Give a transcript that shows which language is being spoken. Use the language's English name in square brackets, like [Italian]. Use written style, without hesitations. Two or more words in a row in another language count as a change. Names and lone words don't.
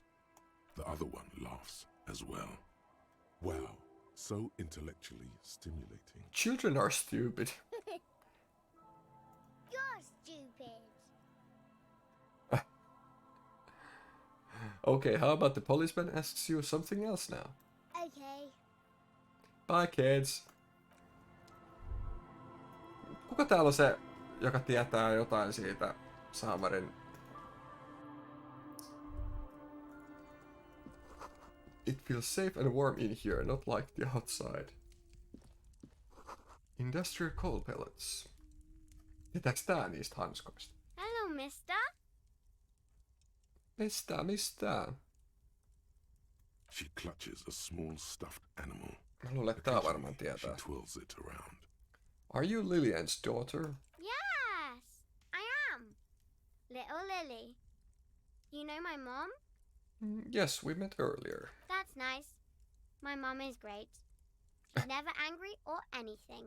[English] The other one laughs as well. Wow, so intellectually stimulating. Children are stupid. You're stupid. Okay, how about the policeman asks you something else now? Okay. Bye kids. [Finnish] Kuka täällä on se, joka tietää jotain siitä Saamarin... [English] It feels safe and warm in here, not like the outside. Industrial coal pellets. [Finnish] Tietääks tää niistä hanskoista? [English] Hello, mister. [Finnish] Mistä? [English] She clutches a small stuffed animal. [Finnish] Mä luulen, että tää varmaan tietää. [English] She twirls it around. Are you Lillian's daughter? Yes, I am. Little Lily. You know my mom? Yes, we met earlier. That's nice. My mom is great. She's never angry or anything.